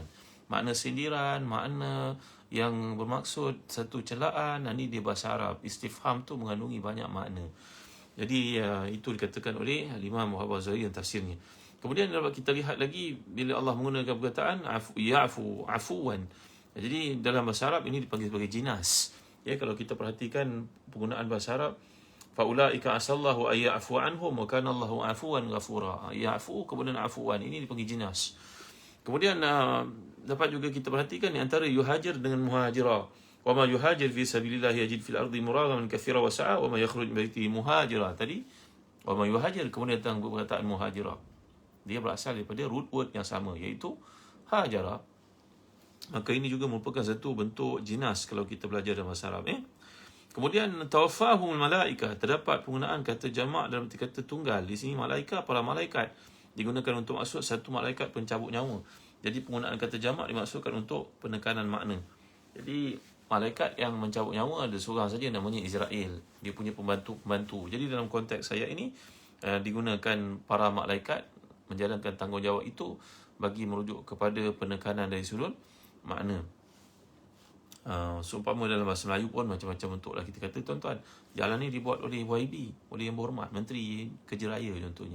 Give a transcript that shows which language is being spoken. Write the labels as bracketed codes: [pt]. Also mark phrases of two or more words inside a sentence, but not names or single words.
[ms] Makna sindiran, makna yang bermaksud satu celaan. Ni dia bahasa Arab. Istifham tu mengandungi banyak makna. Jadi itu dikatakan oleh Imam Muhammad Zahir dan tafsirnya. Kemudian dapat kita lihat lagi bila Allah menggunakan perkataan [ar] يعفو عفوا. [ms] Jadi dalam bahasa Arab ini dipanggil sebagai jinas. Ya, kalau kita perhatikan penggunaan bahasa Arab, [ar] فأولئك عسى الله أن يعفو عنهم وكان الله عفوا غفورا. [ms] Ya'fu kemudian afuwan, ini dipanggil jinas. Kemudian dapat juga kita perhatikan di antara yuhajir dengan muhajirah. [ar] ومن يهاجر في سبيل الله يجد في الأرض مراغما كثيرا وسعة ومن يخرج من بيته مهاجرا. [ms] Tadi [ar] ومن يهاجر, [ms] kemudian datang perkataan muhajirah. Dia berasal daripada [en] root word [ms] yang sama, iaitu hajara. Maka ini juga merupakan satu bentuk jinas kalau kita belajar dalam bahasa Arab. Kemudian [ar] توفاهم الملائكة, [ms] terdapat penggunaan kata jamak dalam kata tunggal. Di sini malaika, para malaikat digunakan untuk maksud satu malaikat pencabut nyawa. Jadi penggunaan kata jamak dimaksudkan untuk penekanan makna. Jadi malaikat yang mencabut nyawa ada seorang saja namanya Israel. Dia punya pembantu-pembantu. Jadi dalam konteks ayat ini digunakan para malaikat menjalankan tanggungjawab itu bagi merujuk kepada penekanan dari sudut makna. Seumpama dalam bahasa Melayu pun macam-macam bentuk lah kita kata, tuan-tuan, jalan ni dibuat oleh YB, oleh Yang Berhormat Menteri Kerja Raya contohnya.